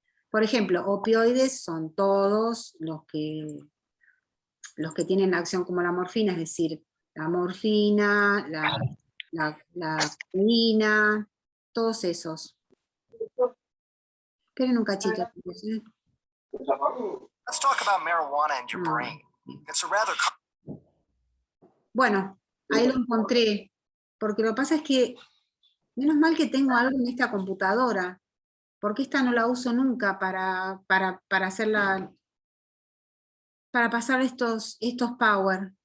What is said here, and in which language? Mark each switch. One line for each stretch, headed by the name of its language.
Spanish: Por ejemplo, opioides son todos los que tienen acción como la morfina, es decir, la morfina, la codeína, todos esos. Esperen un cachito.
English: Let's talk about marijuana and your brain. It's a rather...
Spanish: Bueno, ahí lo encontré, porque lo que pasa es que, menos mal que tengo algo en esta computadora, porque esta no la uso nunca para hacerla, para pasar estos power.